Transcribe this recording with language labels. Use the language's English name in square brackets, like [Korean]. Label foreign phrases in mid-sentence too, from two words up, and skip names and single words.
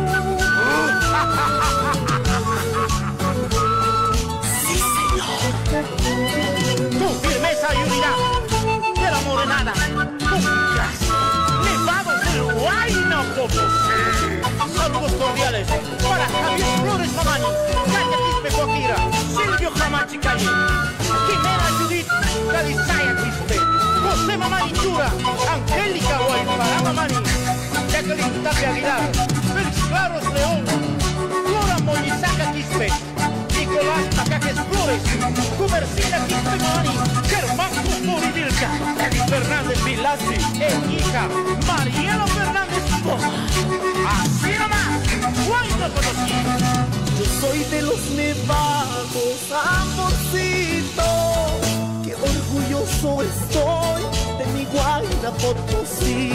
[Spanish] Sí, señor. Tu firmeza y unidad de la morenada, con clase, nevados del Huayna Potosí. Saludos cordiales para Javier Flores Mamani, Katia Quispe Joaquira, Silvio Jamachi Calle, Jimena Judith, Galisaya Quispe, José Mamani Chura, Angélica Guaypara Mamani, Jacqueline Tapia Aguilar, Félix Claros León, Flora Moñizaca Quispe, Nicolás Tacajes Flores, Cubercina Quispe Mamani, Germán Custori Vilca, Edith Fernández Vilasi, hija, Mariano Fernández Esposa. Así nomás, Huayna Potosí. Yo soy de los nevados, amorcito, que orgulloso estoy de mi Huayna Potosí.